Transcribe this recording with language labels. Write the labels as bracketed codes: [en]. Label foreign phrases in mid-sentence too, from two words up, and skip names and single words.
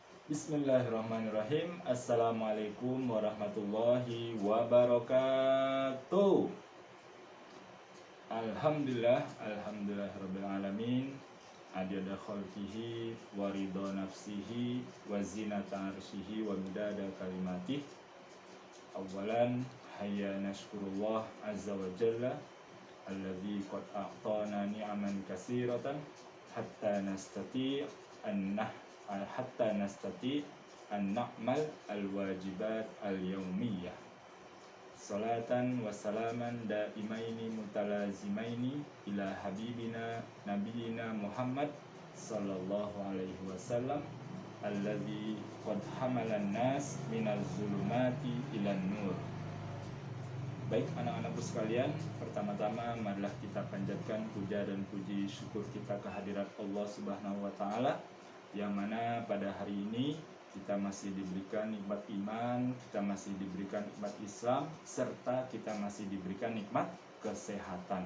[ar] بسم الله الرحمن الرحيم السلام عليكم ورحمة الله وبركاته. الحمد لله العالمين. عدد خلقه ورضا نفسه وزنة عرشه ومداد كلماته. أولا هيا نشكر الله عز وجل الذي قد أعطانا نعما كثيرة حتى نستطيع أن نعمل الواجبات اليومية. صلاة وسلاما دائمين متلازمين إلى حبيبنا نبينا محمد صلى الله عليه وسلم الذي قد حمل الناس من الظلمات إلى النور. [id] Baik anak-anakku sekalian, pertama-tama marilah kita panjatkan puja dan puji syukur kita kehadirat Allah [ar] سبحانه وتعالى, [id] yang mana pada hari ini kita masih diberikan nikmat iman, kita masih diberikan nikmat Islam, serta kita masih diberikan nikmat kesehatan.